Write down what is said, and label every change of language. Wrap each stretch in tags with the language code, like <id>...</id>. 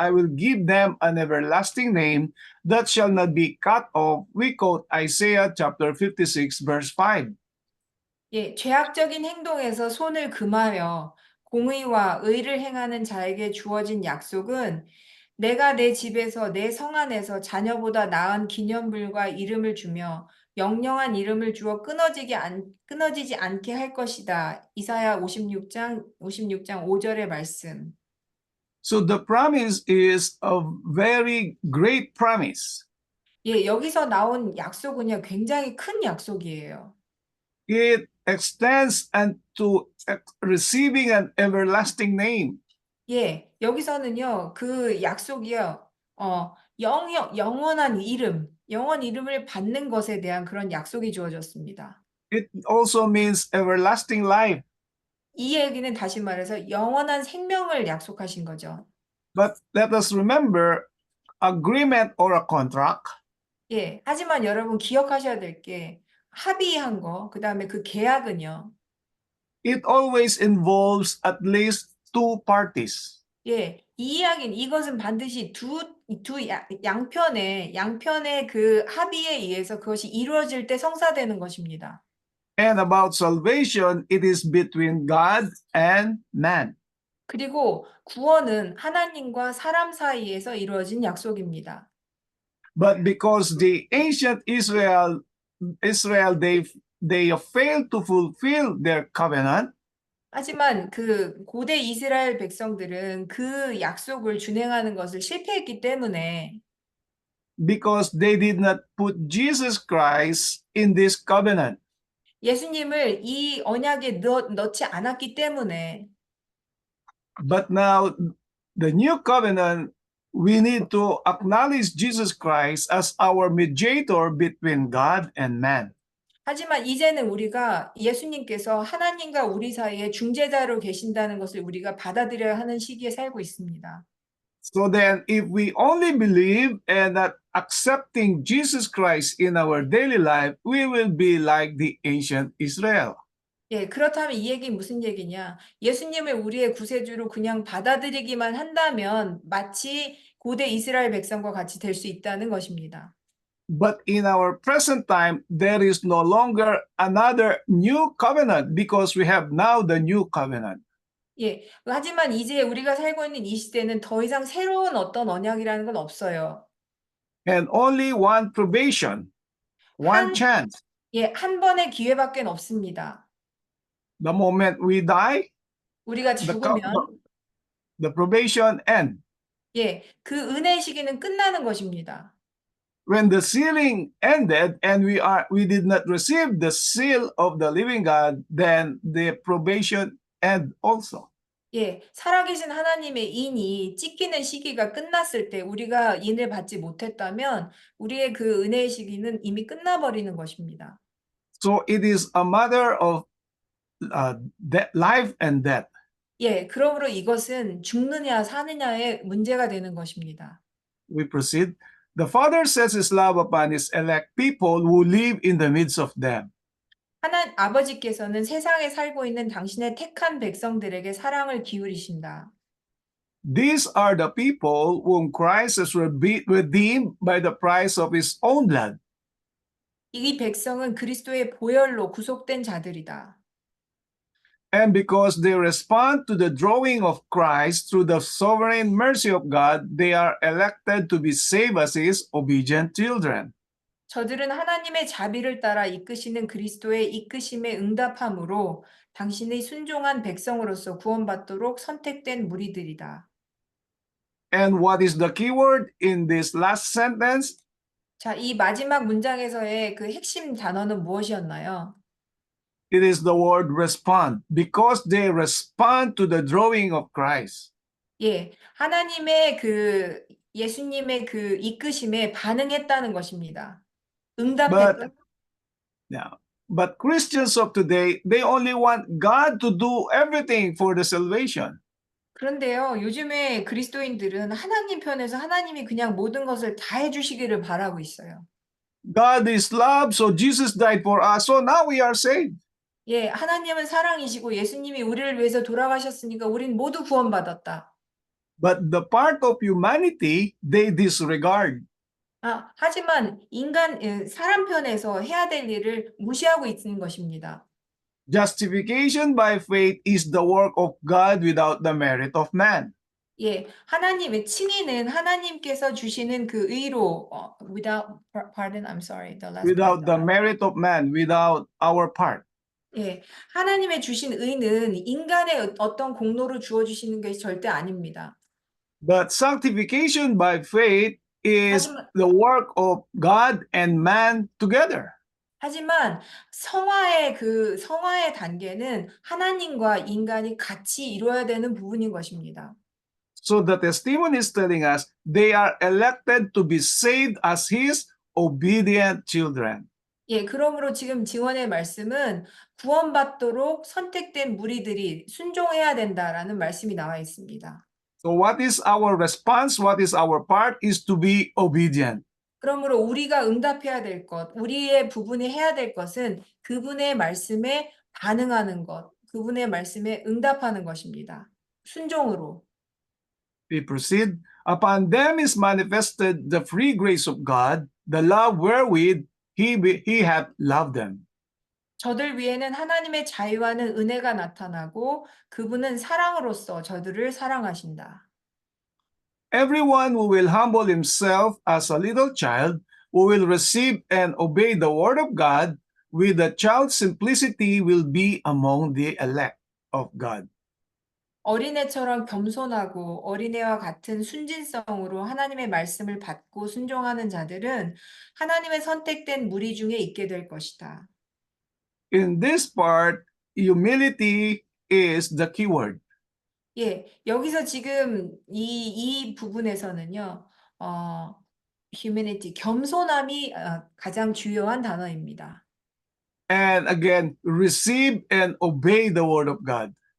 <en>I will give them an everlasting name that shall not be cut off. We quote Isaiah chapter 56, verse 5.</en> <ko>예, 죄악적인 행동에서 손을 금하여 공의와 의를 행하는 자에게 주어진 약속은 내가 내 집에서 내 성 안에서 자녀보다 나은 기념물과 이름을 주며 영영한 이름을 주어 끊어지지 않게 할 것이다. 이사야 56장 5절의 말씀.</ko> <en>So the promise is a very great promise.</en> <ko>예, 여기서 나온 약속은요, 굉장히 큰 약속이에요.</ko> <en>It extends unto receiving an everlasting name.</en> <ko>예, 여기서는요, 그 약속이요, 영원한 이름을 받는 것에 대한 그런 약속이 주어졌습니다.</ko> <en>It also means everlasting life.</en> <ko>이 얘기는 다시 말해서 영원한 생명을 약속하신 거죠.</ko> <en>But let us remember, agreement or a contract,</en> <ko>예, 하지만 여러분 기억하셔야 될 게 합의한 거, 그 다음에 그 계약은요,</ko> <en>it always involves at least two parties.</en> <ko>예, 이것은 반드시 양편의 그 합의에 의해서 그것이 이루어질 때 성사되는 것입니다.</ko> <en>And about salvation, it is between God and man.</en> <ko>그리고 구원은 하나님과 사람 사이에서 이루어진 약속입니다.</ko> <en>But because the ancient Israel they failed to fulfill their covenant,</en> <ko>하지만 그 고대 이스라엘 백성들은 그 약속을 준행하는 것을 실패했기 때문에</ko> <en>because they did not put Jesus Christ in this covenant.</en> <ko>예수님을 이 언약에 넣지 않았기 때문에</ko> <en>But now, the new covenant, we need to acknowledge Jesus Christ as our mediator between God and man.</en> <ko>하지만 이제는 우리가 예수님께서 하나님과 우리 사이에 중재자로 계신다는 것을 우리가 받아들여야 하는 시기에 살고 있습니다.</ko> <en>So then, if we only believe and not accepting Jesus Christ in our daily life, we will be like the ancient Israel.</en> <ko>예, 그렇다면 이 얘기는 무슨 얘기냐? 예수님을 우리의 구세주로 그냥 받아들이기만 한다면 마치 고대 이스라엘 백성과 같이 될 수 있다는 것입니다.</ko> <en>But in our present time, there is no longer another new covenant because we have now the new covenant.</en> <ko>예, 하지만 이제 우리가 살고 있는 이 시대는 더 이상 새로운 어떤 언약이라는 건 없어요.</ko> <en>And only one probation, one</en> <ko>한-</ko> <en>chance.</en> <ko>예, 한 번의 기회밖에 없습니다.</ko> <en>The moment we die,</en> <ko>우리가 죽으면</ko> <en>the probation ends.</en> <ko>예, 그 은혜의 시기는 끝나는 것입니다.</ko> <en>When the sealing ended and we did not receive the seal of the living God, then the probation end also.</en> <ko>예, 살아계신 하나님의 인이 찢기는 시기가 끝났을 때 우리가 인을 받지 못했다면 우리의 그 은혜의 시기는 이미 끝나버리는 것입니다.</ko> <en>So it is a matter of life and death.</en> <ko>예, 그러므로 이것은 죽느냐 사느냐의 문제가 되는 것입니다.</ko> <en>We proceed. The Father sets his love upon his elect people who live in the midst of them.</en> <ko>아버지께서는 세상에 살고 있는 당신의 택한 백성들에게 사랑을 기울이신다.</ko> <en>These are the people whom Christ has redeemed by the price of his own blood.</en> <ko>이 백성은 그리스도의 보혈로 구속된 자들이다.</ko> <en>And because they respond to the drawing of Christ through the sovereign mercy of God, they are elected to be saved as his obedient children.</en> <ko>저들은 하나님의 자비를 따라 이끄시는 그리스도의 이끄심에 응답함으로 당신의 순종한 백성으로서 구원받도록 선택된 무리들이다.</ko> <en>And what is the key word in this last sentence?</en> <ko>자, 이 마지막 문장에서의 그 핵심 단어는 무엇이었나요?</ko> <en>It is the word respond, because they respond to the drawing of Christ.</en> <ko>예, 하나님의 그 예수님의 그 이끄심에 반응했다는 것입니다. 응답했다.</ko> <en>But Christians of today, they only want God to do everything for the salvation.</en> <ko>그런데요, 요즘에 그리스도인들은 하나님 편에서 하나님이 그냥 모든 것을 다 해주시기를 바라고 있어요.</ko> <en>God is love, so Jesus died for us, so now we are saved.</en> <ko>예, 하나님은 사랑이시고 예수님이 우리를 위해서 돌아가셨으니까 우린 모두 구원받았다.</ko> <en>But the part of humanity, they disregard.</en> <ko>하지만 사람 편에서 해야 될 일을 무시하고 있는 것입니다.</ko> <en>Justification by faith is the work of God without the merit of man.</en> <ko>예, 하나님의 칭의는 하나님께서 주시는 그 의로</ko> <en>pardon, I'm sorry, the last Without the merit of man, without our part.</en> <ko>예, 하나님의 주신 의는 인간의 어떤 공로로 주어 주시는 것이 절대 아닙니다.</ko> <en>But sanctification by faith is</en> <ko>하지만-</ko> <en>the work of God and man together.</en> <ko>하지만 성화의 단계는 하나님과 인간이 같이 이루어야 되는 부분인 것입니다.</ko> <en>So the testimony is telling us they are elected to be saved as his obedient children.</en> <ko>예, 그러므로 지금 지원의 말씀은 구원받도록 선택된 무리들이 순종해야 된다라는 말씀이 나와 있습니다.</ko> <en>So what is our response? What is our part? Is to be obedient.</en> <ko>그러므로 우리가 응답해야 될 것, 우리의 부분이 해야 될 것은 그분의 말씀에 반응하는 것, 그분의 말씀에 응답하는 것입니다. 순종으로.</ko> <en>We proceed. Upon them is manifested the free grace of God, the love wherewith he hath loved them.</en> <ko>저들 위에는 하나님의 자유하는 은혜가 나타나고 그분은 사랑으로서 저들을 사랑하신다.</ko> <en>Everyone who will humble himself as a little child, who will receive and obey the word of God with a child's simplicity, will be among the elect of God.</en> <ko>어린애처럼 겸손하고 어린애와 같은 순진성으로 하나님의 말씀을 받고 순종하는 자들은 하나님의 선택된 무리 중에 있게 될 것이다.</ko> <en>In this part, humility is the key word.</en> <ko>예, 여기서 지금 이 부분에서는요, humanity, 겸손함이 가장 주요한 단어입니다.</ko> <en>And again, receive and obey the word of God.</en>